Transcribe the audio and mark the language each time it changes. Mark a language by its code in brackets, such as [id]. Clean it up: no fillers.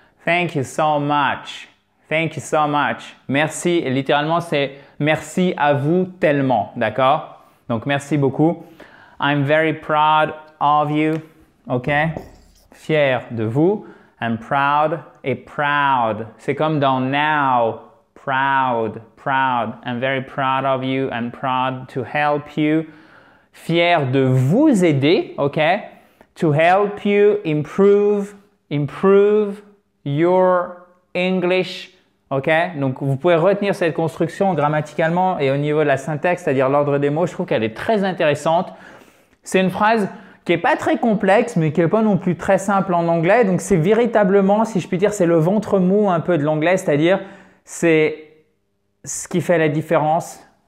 [en] Thank you so much. Thank you so much. [fr] Merci, et littéralement c'est merci à vous tellement, d'accord? Donc merci beaucoup. [en] I'm very proud of you, ok? [fr] Fier de vous. [en] I'm proud et proud. [fr] C'est comme dans now. Proud, proud. [en] I'm very proud of you. I'm proud to help you. [fr] Fier de vous aider, ok? [en] To help you improve your English. [fr] Ok, donc vous pouvez retenir cette construction grammaticalement et au niveau de la syntaxe, c'est-à-dire l'ordre des mots, je trouve qu'elle est très intéressante. C'est une phrase qui n'est pas très complexe, mais qui n'est pas non plus très simple en anglais. Donc c'est véritablement, si je puis dire, c'est le ventre mou un peu de l'anglais, c'est-à-dire c'est ce qui fait la différence.